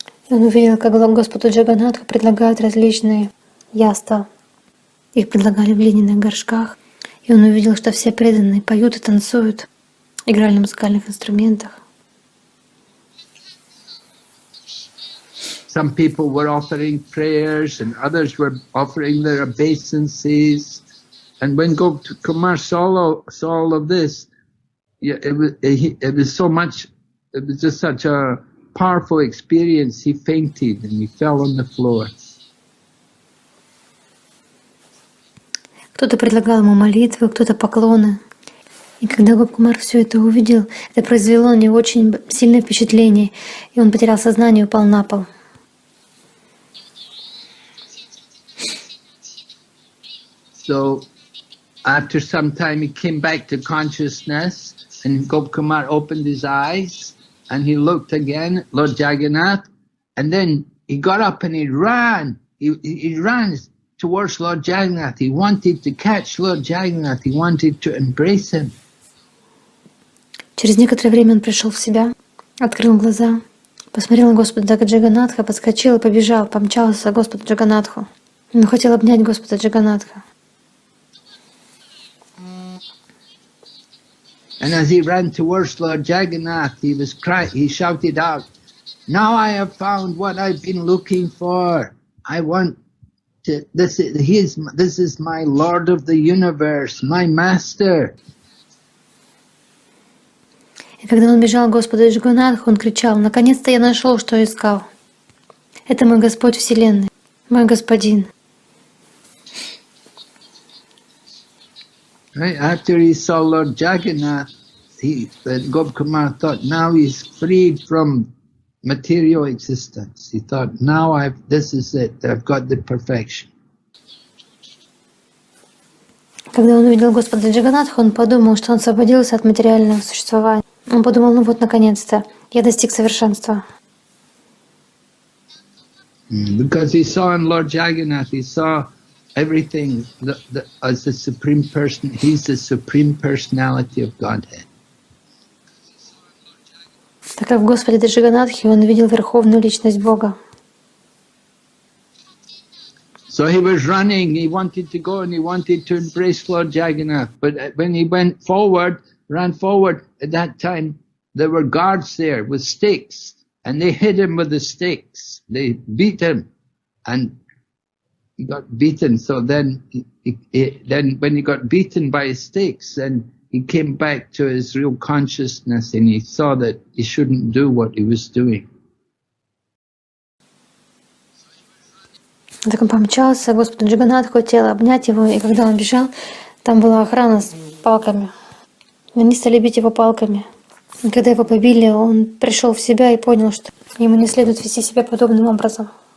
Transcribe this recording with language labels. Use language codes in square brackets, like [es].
[ru] Он увидел, как Господу Джаганнатху предлагают различные яства. Их предлагали в глиняных горшках. И он увидел, что все преданные поют и танцуют, играли на музыкальных инструментах. [en] Some people were offering prayers and others were offering their obeisances. And when Gopkumar saw all of this, it was so much, it was just such a powerful experience, he fainted and he fell on the floor. [ru] Кто-то предлагал ему молитвы, кто-то поклоны. И когда Гопкумар все это увидел, это произвело на него очень сильное впечатление, и он потерял сознание и упал на пол. [en] So after some time he came back to consciousness, and Gopkumar opened his eyes and he looked again at Lord Jagannath, and then he got up and he ran. He ran towards Lord Jagannath. He wanted to catch Lord Jagannath. He wanted to embrace him. [ru] Через некоторое время он пришел в себя, открыл глаза, посмотрел на Господа Джаганнатха, подскочил и побежал, помчался к Господу Джаганнатху. Он хотел обнять Господа Джаганнатха. [en] And as he ran towards Lord Jagannath, he shouted out, "Now I have found what I've been looking for. I want to, this is my Lord of the universe, my Master." [ru] И когда он бежал к Господу Джаганнатху, он кричал: «Наконец-то я нашел, что искал. Это мой Господь Вселенной, мой Господин». [en] Right after he saw Lord Jagannath, Gopkumar thought, now he's freed from material existence. He thought, now this is it, I've got the perfection. [ru] Когда он увидел Господа Джаганатху, он подумал, что он освободился от материального существования. Он подумал, ну вот, наконец-то, я достиг совершенства. [en] Because he saw in Lord Jagannath, he saw everything as the supreme person. He's the supreme personality of Godhead. [ru] Так как в Господе Джаганатхе он видел верховную личность Бога. [en] So he was running, he wanted to go and he wanted to embrace Lord Jagannath. But when he ran forward, at that time, there were guards there with sticks. And they hit him with the sticks. They beat him. And he got beaten. So then when he got beaten by sticks, then he came back to his real consciousness and he saw that he shouldn't do what he was doing. [ru] Так он помчался к Господу Джаганатху, хотел обнять его, и когда он бежал, там была охрана с палками. Они стали бить его палками. И когда его побили, он пришел в себя и понял, что ему не следует вести себя подобным образом.